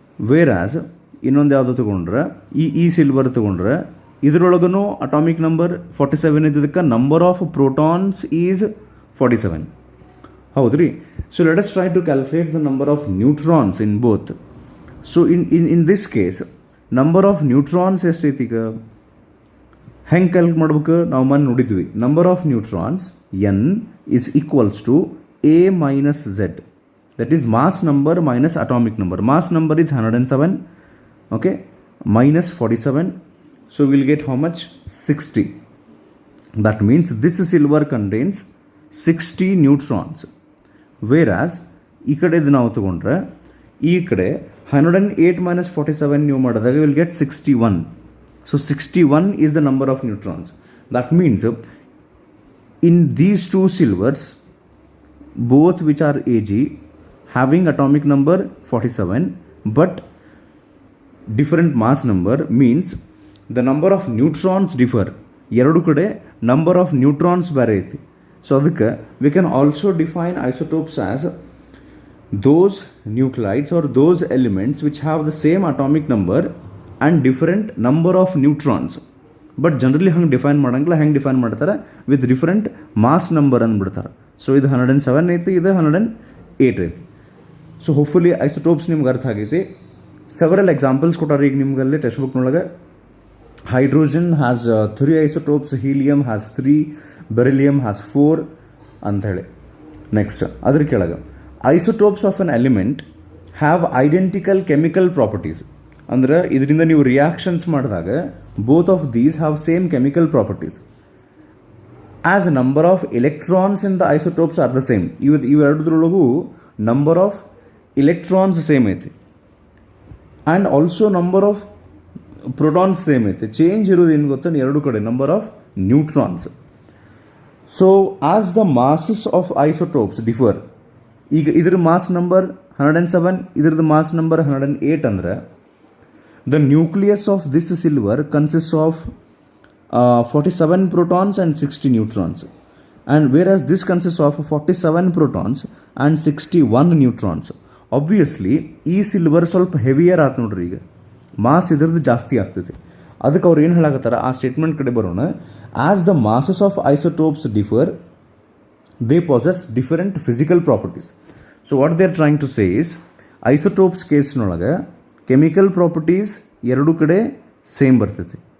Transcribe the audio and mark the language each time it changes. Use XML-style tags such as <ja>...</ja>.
<kn>Wear as ಇನ್ನೊಂದು ಯಾವುದೋ ತೊಗೊಂಡ್ರೆ ಈ ಸಿಲ್ವರ್ ತೊಗೊಂಡ್ರೆ ಇದರೊಳಗೂ atomic number 47 ಇದ್ದದಕ್ಕೆ number of protons is 47, ಹೌದ್ರಿ.</kn> <en>So let us try to calculate the number of neutrons in both. So in this case number of neutrons</en> <kn>ಎಷ್ಟೈತಿ, ಈಗ ಹೆಂಗೆ calculate ಮಾಡ್ಬೇಕು, ನಾವು ಮೊನ್ನೆ ನೋಡಿದ್ವಿ.</kn> <en>Number of neutrons N is equals to A minus Z, that is mass number minus atomic number. Mass number is 107, okay, minus 47, so we'll get how much, 60. That means this silver contains 60 neutrons, whereas</en> <kn>ಈ ಕಡೆದು ನಾವು ತಗೊಂಡ್ರೆ ಈ ಕಡೆ</kn> <en>108 minus 47</en> <kn>ನೀವು ಮಾಡಿದಾಗ</kn> <en>Will get 61. So 61 is the number of neutrons. That means in these two silvers, both which are Ag, having atomic number 47 but different mass number, means the number of neutrons differ.</en> <kn>ಎರಡು ಕಡೆ number of neutrons ಬೇರೆ ಐತಿ.</kn> <en>So ಅದಕ್ಕೆ we can also define isotopes as those nuclides or those elements which have the same atomic number and different number of neutrons.</en> <kn>But generally ಹಂಗೆ define ಮಾಡೋಂಗಿಲ್ಲ. ಹೆಂಗೆ define ಮಾಡ್ತಾರೆ, with different mass number ಅಂದ್ಬಿಡ್ತಾರೆ. So ಇದು 107 ಐತಿ, ಇದು 108 ಐತಿ. So hopefully isotopes ನಿಮ್ಗೆ ಅರ್ಥ ಆಗೈತಿ. ಸೆವರಲ್ ಎಕ್ಸಾಂಪಲ್ಸ್ ಕೊಟ್ಟಾರೆ ಈಗ ನಿಮ್ಗಲ್ಲಿ text ಬುಕ್ನೊಳಗೆ.</kn> <en>hydrogen has 3 isotopes, helium has 3, beryllium has 4</en> <kn>ಅಂಥೇಳಿ. ನೆಕ್ಸ್ಟ್ ಅದ್ರ ಕೆಳಗೆ</kn> <en>Isotopes of an element have identical chemical properties.</en> <kn>ಅಂದರೆ ಇದರಿಂದ ನೀವು ರಿಯಾಕ್ಷನ್ಸ್ ಮಾಡಿದಾಗ</kn> <en>both of these have same chemical properties. As number of electrons in the isotopes are the same,</en> <kn>ಇವೆರಡರೊಳಗೂ number of electrons same ಐತಿ</kn> <en>and also number of protons same ಐತಿ.</en> <kn>Change ಇರೋದು ಏನು ಗೊತ್ತಾ ಎರಡು ಕಡೆ number of neutrons.</kn> <en>So as the masses of isotopes differ,</en> <kn>ಈಗ ಇದ್ರ mass number 107, ಇದ್ರದ್ದು ಮಾಸ್ ನಂಬರ್ 108 ಅಂದ್ರೆ</kn> <en>the nucleus of this silver consists of 47 protons and 60 neutrons, and whereas this consists of 47 protons and 61 neutrons.</en> <kn>Obviously ಈ silver ಸ್ವಲ್ಪ heavier ಆಯ್ತು ನೋಡ್ರಿ, ಈಗ mass ಇದ್ರದ್ದು ಜಾಸ್ತಿ ಆಗ್ತೈತಿ. ಅದಕ್ಕೆ ಅವ್ರು ಏನು ಹೇಳಕತ್ತಾರ ಆ ಸ್ಟೇಟ್ಮೆಂಟ್ ಕಡೆ ಬರೋಣ.</kn> <en>As the masses of isotopes differ, they possess different physical properties. So what they are trying to say is,</en> <kn>isotopes ಕೇಸ್ನೊಳಗೆ chemical properties ಎರಡೂ ಕಡೆ ಸೇಮ್ ಬರ್ತೈತಿ.</kn>